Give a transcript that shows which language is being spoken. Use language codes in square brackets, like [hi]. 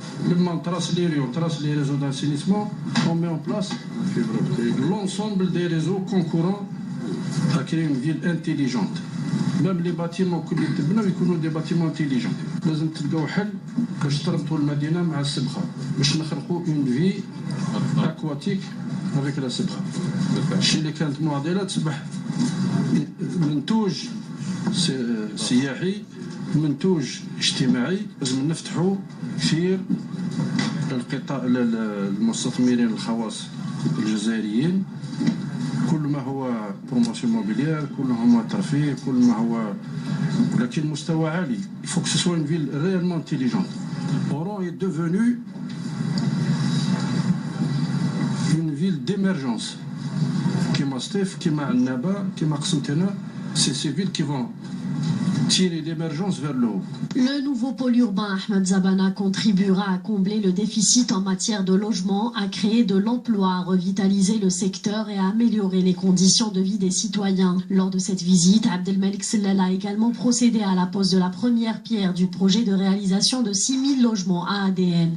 [fr] On trace les réseaux d'assainissement, on met en place l'ensemble des réseaux concurrents à créer une ville intelligente. Même les bâtiments que nous avons des bâtiments intelligents. Nous devons trouver un pour que la ville [ar] مع السبخة باش نخلقوا [fr] une vie aquatique avec la سبخة. [ar] الشيء اللي كانت معضلة تصبح منتوج سياحي منتوج اجتماعي. لازم نفتحوا كثير القطاع المستثمرين الخواص الجزائريين. كل ما هو بروموسيون موبيليير، كل ما هو ترفيه، كل ما هو ولكن مستوى عالي. [fr] Il faut que ce soit une ville réellement intelligente. Oran est devenue une ville d'émergence. [ar] كما سطيف، كما عنابة، كما قسنطينة. [fr] C'est ces villes qui vont tirer l'émergence vers le haut. Le nouveau pôle urbain Ahmed Zabana contribuera à combler le déficit en matière de logement, à créer de l'emploi, à revitaliser le secteur et à améliorer les conditions de vie des citoyens. Lors de cette visite, Abdelmalek Sellal a également procédé à la pose de la première pierre du projet de réalisation de 6000 logements AADL.